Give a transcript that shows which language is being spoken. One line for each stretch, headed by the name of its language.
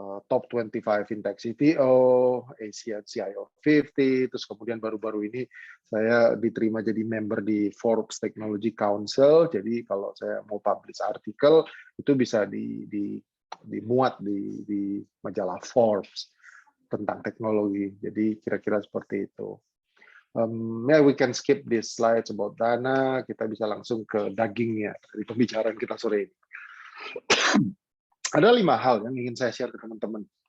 Indonesian: Top 25 Fintech CTO, Asia CIO 50, terus kemudian baru-baru ini saya diterima jadi member di Forbes Technology Council. Jadi kalau saya mau publish artikel itu bisa dimuat di majalah Forbes tentang teknologi. Jadi kira-kira seperti itu.
English: We can skip this slides about Dana.
Indonesian: Kita bisa langsung ke dagingnya dari pembicaraan kita sore ini. Ada 5 hal yang ingin saya share ke teman-teman.